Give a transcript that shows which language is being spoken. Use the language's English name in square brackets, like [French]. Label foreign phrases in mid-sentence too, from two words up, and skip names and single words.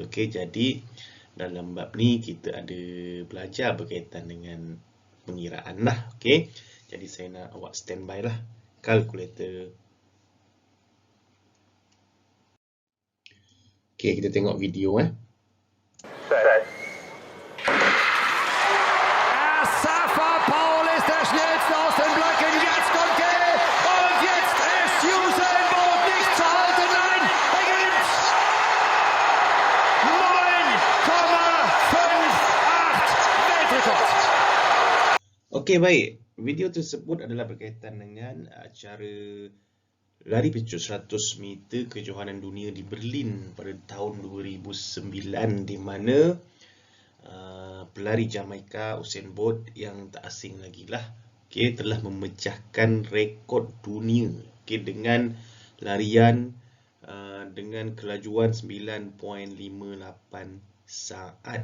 [Malay] Okey, jadi dalam bab ni kita ada belajar berkaitan dengan pengiraan lah. Okey, jadi saya nak awak standby lah kalkulator. Okey, kita tengok video [German] Safa Paul ist der schnellste aus den Blöcken. Jetzt kommt er. Und jetzt ist Usain Bolt nicht zu halten. Nein, er gewinnt. 9,58 Weltrekord. [Malay] Okey, baik. Video tersebut adalah berkaitan dengan acara lari pecut 100 meter kejohanan dunia di Berlin pada tahun 2009, di mana pelari Jamaika Usain Bolt yang tak asing lagi lah, telah memecahkan rekod dunia dengan larian dengan kelajuan 9.58 saat.